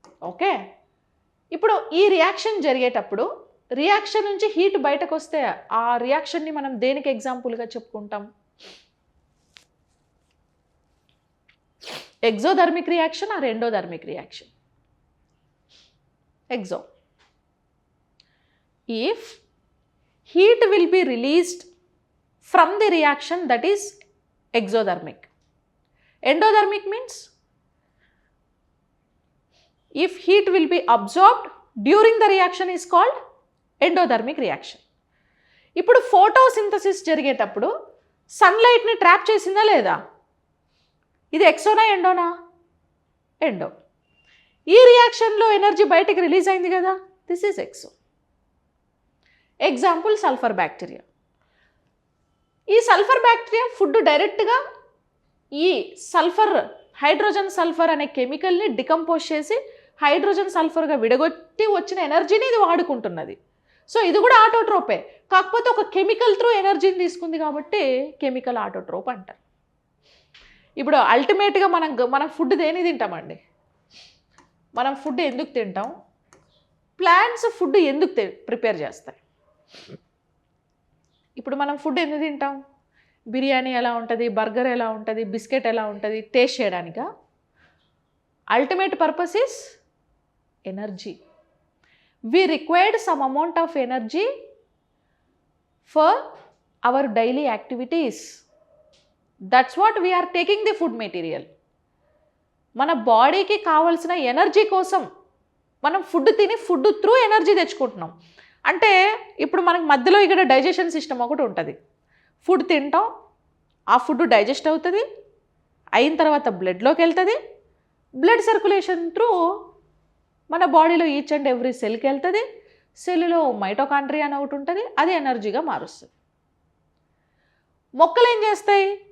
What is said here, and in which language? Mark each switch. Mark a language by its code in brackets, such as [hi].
[te] Okay, ఇప్పుడు ఈ reaction జరిగేటప్పుడు రియాక్షన్ నుంచి హీట్ బయటకు వస్తే ఆ రియాక్షన్ని మనం దేనికి ఎగ్జాంపుల్గా చెప్పుకుంటాం? [en] exothermic reaction or endothermic reaction? Exo. If heat will be released from the reaction, that is exothermic. Endothermic means if heat will be absorbed during the reaction is called endothermic reaction. [te] ఇప్పుడు photosynthesis జరిగేటప్పుడు సన్లైట్ని trap చేసిందా లేదా? ఇది ఎక్సోనా ఎండోనా? Endo. ఈ రియాక్షన్లో energy బయటికి release అయింది కదా, [en] This is exo. [te] Example sulphur bacteria. ఈ సల్ఫర్ బ్యాక్టీరియా ఫుడ్ డైరెక్ట్గా ఈ సల్ఫర్, హైడ్రోజన్ సల్ఫర్ అనే కెమికల్ని డికంపోజ్ చేసి హైడ్రోజన్ సల్ఫర్గా విడగొట్టి వచ్చిన ఎనర్జీని ఇది వాడుకుంటున్నది. సో ఇది కూడా ఆటోట్రోపే, కాకపోతే ఒక కెమికల్ త్రూ ఎనర్జీని తీసుకుంది కాబట్టి కెమికల్ ఆటోట్రోప్ అంటారు. ఇప్పుడు అల్టిమేట్గా మనం ఫుడ్ దేని తింటామండి? మనం ఫుడ్ ఎందుకు తింటాం? ప్లాంట్స్ ఫుడ్ ఎందుకు ప్రిపేర్ చేస్తాయి? ఇప్పుడు మనం ఫుడ్ ఎందుకు తింటాం? బిర్యానీ ఎలా ఉంటుంది, బర్గర్ ఎలా ఉంటుంది, బిస్కెట్ ఎలా ఉంటుంది, taste చేయడానికా? [en] Ultimate purpose is energy. We required some amount of energy for our daily activities. That's what we are taking the food material. [te] మన బాడీకి కావాల్సిన ఎనర్జీ కోసం మనం ఫుడ్ తిని ఫుడ్ త్రూ ఎనర్జీ తెచ్చుకుంటున్నాం. అంటే ఇప్పుడు మనకు మధ్యలో ఇక్కడ డైజెషన్ సిస్టమ్ ఒకటి ఉంటుంది. ఫుడ్ తింటాం, ఆ ఫుడ్ డైజెస్ట్ అవుతుంది, అయిన తర్వాత బ్లడ్లోకి వెళ్తుంది, బ్లడ్ సర్క్యులేషన్ త్రూ మన బాడీలో ఈచ్ అండ్ ఎవ్రీ సెల్కి వెళ్తుంది, సెల్లో మైటోకాండ్రియా అని ఒకటి ఉంటుంది, అది ఎనర్జీగా మారుస్తుంది. మొక్కలు ఏం చేస్తాయి?